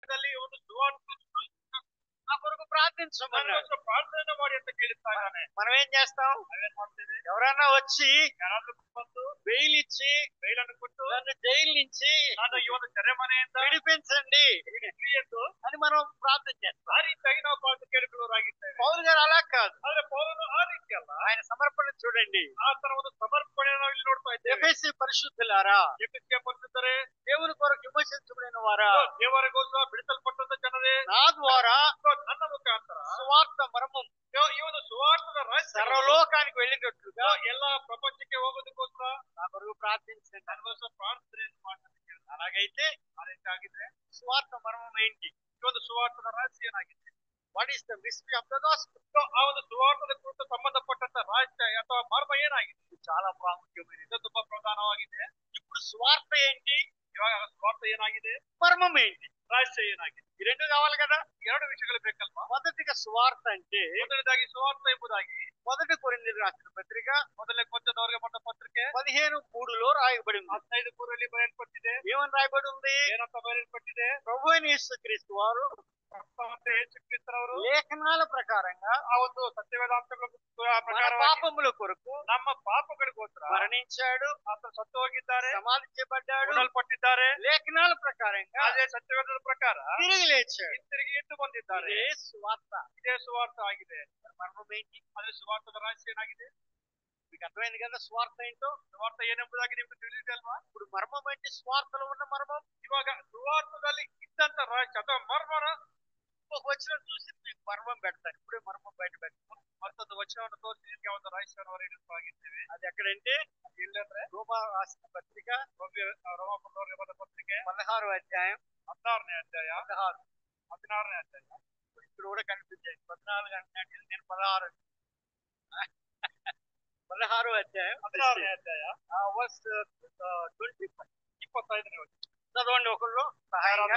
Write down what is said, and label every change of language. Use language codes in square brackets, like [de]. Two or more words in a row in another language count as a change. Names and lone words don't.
[kn] ಜಾಗದಲ್ಲಿ ಒಂದು ಸುವಾರ್ತೆ [te] ఆ కొరకు ప్రార్థించమన్నాడు. [kn] ಪ್ರಾರ್ಥನೆ ಮಾಡಿ ಅಂತ ಕೇಳಿಸ್ತಾನೆ. [te] మనం ఏం చేస్తాం? [kn] ನಾವೇನ್ ಮಾಡ್ತೇವೆ? [te] ఎవరన్నా వచ్చి [kn] ಯಾರಾದ್ರೂ ಬಂದು [te] బెయిల్ ఇచ్చి [kn] ಬೈಲನ್ನು ಕೊಟ್ಟು [te] నన్ను జైలు నుంచి [kn] ನಾನು ಈ ಒಂದು ಸೆರೆಮನೆಯಿಂದ [te] విడిపించండి [kn] ಎಂದು [te] అని మనం ప్రార్థన చేస్తాం. [kn] ಆ ರೀತಿಯಾಗಿ ನಾವು ಪಾಠ ಕೇಳಿಕೊಳ್ಳೋರಾಗಿದ್ದೇವೆ. [te] పౌలు గారు అలా కాదు. [kn] ಆದ್ರೆ ಪೌಲನು ಆ ರೀತಿ ಅಲ್ಲ. [te] ఆయన సమర్పణ చూడండి. [kn] ಆ ತರ ಒಂದು ಸಮರ್ಪಣೆ ನಾವು ಇಲ್ಲಿ ನೋಡ್ತಾ ಇದ್ದೇವೆ. [te] ఎఫెసీ పరిశుద్ధులారా, [kn] ಎಫೆಸಿಯ ಪರಿಶುದ್ಧರೇ, [te] దేవుని కొరకు విమోచించబడిన వారా, [kn] ದೇವರಿಗೋಸ್ಕರ ಬಿಡಿಸಲ್ಪಟ್ಟಂತ ಜನರೇ, [te] నా ద్వారా [kn] ನನ್ನ ಮುಖಾಂತರ [te] సువార్త మర్మం [kn] ಈ ಒಂದು ಸುವಾರ್ತದ ರಹಸ್ಯ [te] సర్వలోకానికి వెళ్ళేటట్లుగా [kn] ಎಲ್ಲಾ ಪ್ರಪಂಚಕ್ಕೆ ಹೋಗೋದಕ್ಕೋಸ್ಕರ [te] నా కొరకు ప్రార్థించండి. [kn] ನನಗೋಸ್ಕರ ಪ್ರಾರ್ಥನೆಯನ್ನು ಮಾಡ್ತಾರೆ. [te] అలాగైతే [kn] ಆ ರೀತಿ ಆಗಿದ್ರೆ [te] సువార్త మర్మం ఏంటి? [kn] ಈ ಒಂದು ಸುವಾರ್ತದ ರಹಸ್ಯ ಏನಾಗಿದೆ? [en] What is the mystery of the gospel? [kn] ಆ ಒಂದು ಸುವಾರ್ತದ ಕುರಿತು ಸಂಬಂಧಪಟ್ಟಂತ ರಹಸ್ಯ ಅಥವಾ ಮರ್ಮ ಏನಾಗಿದೆ? [te] చాలా ప్రాముఖ్యమైనది. [kn] ಇದು ತುಂಬಾ ಪ್ರಧಾನವಾಗಿದೆ. [te] ఇప్పుడు సువార్త ఏంటి, [kn] ಇವಾಗ ಸುವಾರ್ತ ಏನಾಗಿದೆ, [te] మర్మం ఏంటి? [kn] ರಹಸ್ಯ ಏನಾಗಿದೆ? [te] ఈ రెండు కావాలి కదా. [kn] ಎರಡು ವಿಷಯಗಳು ಬೇಕಲ್ವಾ? [te] మొదటిగా సువార్త అంటే [kn] ಮೊದಲನೇದಾಗಿ ಸುವಾರ್ತ ಎಂಬುದಾಗಿ [te] మొదటి కొరింథీయులకు రాసిన పత్రిక [kn] ಮೊದಲನೇ ಕೊಂಚದವರಿಗೆ ಬಂದ ಪತ್ರಿಕೆ [te] 15:3లో రాయబడింది. [kn] 15:3 ಬರೆಯಲ್ಪಟ್ಟಿದೆ. [te] ఏమని రాయబడి ఉంది? [kn] ಏನಂತ బయలుపట్టిದೆ? [te] ప్రభు అయిన యేసుక్రీస్తు వారు [kn] ಯೇಸು ಕ್ರಿಸ್ತರವರು [te] లేఖనాల ప్రకారంగా [kn] ಆ ಒಂದು ಸತ್ಯವೇದಾಂತಗಳ [te] మన [kn] ಪ್ರಕಾರ [te] పాపముల కొరకు [kn] ನಮ್ಮ ಪಾಪಗಳಿಗೋಸ್ಕರ [te] మరణించాడు, [kn] ಆತ ಸತ್ತು ಹೋಗಿದ್ದಾರೆ, [te] సమాధి చేయబడ్డాడు, [kn] ಉಡಲ್ಪಟ್ಟಿದ್ದಾರೆ. [te] లేఖనాల ప్రకారంగా [kn] ಅದೇ ಸತ್ಯವೇದದ ಪ್ರಕಾರ [te] తిరిగి లేచాడు. [kn] ಹಿಂತಿರುಗಿ ಎದ್ದು ಬಂದಿದ್ದಾರೆ. [te] ఇదే సువార్త. [kn] ಇದೇ ಸುವಾರ್ಥ ಆಗಿದೆ. [te] మర్మం ఏంటి? [kn] ಅದೇ ಸುವಾರ್ಥದ ರಹಸ್ಯ ಏನಾಗಿದೆ? [te] మీకు అర్థమైంది కదా స్వార్థ ఏంటో. [kn] ಸುವಾರ್ಥ ಏನೆಂಬುದಾಗಿ ನಿಮ್ಗೆ ತಿಳಿದಿದಲ್ವಾ? [te] ఇప్పుడు మర్మం ఏంటి? స్వార్థలో ఉన్న మర్మం. [kn] ಇವಾಗ ಸುವಾರ್ಥದಲ್ಲಿ ಇದ್ದಂತ ರಹಸ್ಯ ಅಥವಾ ಮರ್ಮನ [te] ఒక వచనం చూసి మీకు మర్మం పెడతాను. ఇప్పుడే మర్మం బయట పెడతాను. [kn] ಮತ್ತೊಂದು ವಚನವನ್ನು ತೋರಿಸಿ ನಿಮಗೆ ಒಂದು ರಹಸ್ಯವನ್ನು ಹೊರಗಿಡುತ್ತಾಗಿದ್ದೇವೆ. [te] అది ఎక్కడంటే [kn] ಇಲ್ಲಂದ್ರೆ [te] రోమా రాసిన పత్రిక [kn] ರೋಮಾಪುರದವರಿಗೆ ಬಂದ ಪತ್ರಿಕೆ [te] 16వ అధ్యాయం [kn] 16ನೇ ಅಧ್ಯಾಯ 16ನೇ ಅಧ್ಯಾಯ. [te] ఇక్కడ కూడా కనిపించాయి. 14 అంటున్నాడు, నేను 16 16వ అధ్యాయం [kn] 16ನೇ అధ్యాయ [te] వర్స్ 25. [kn] 25ನೇ వచనం [te] చదవండి ఒకళ్ళు సహాయంగా.